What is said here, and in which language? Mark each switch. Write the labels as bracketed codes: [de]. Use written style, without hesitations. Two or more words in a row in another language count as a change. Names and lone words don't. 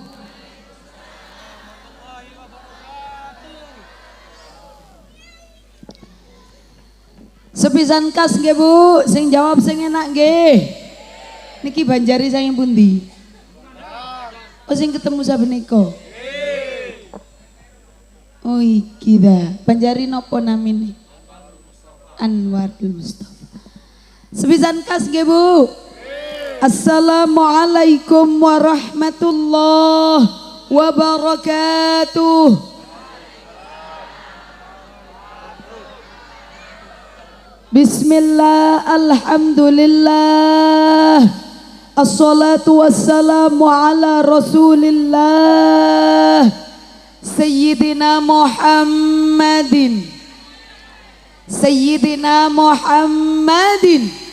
[jv] Sepisan kas nggih Bu, sing jawab sing enak nggih. Niki Banjari saking pundi? Oh sing ketemu sabenika. Oh iki dah. Banjari nopo namine? Anwarul Mustafa. Sepisan kas nggih Bu. [ar] السلام عليكم ورحمة الله وبركاته. بسم الله، الحمد لله، الصلاة والسلام على رسول الله، سيدنا محمد، سيدنا محمد,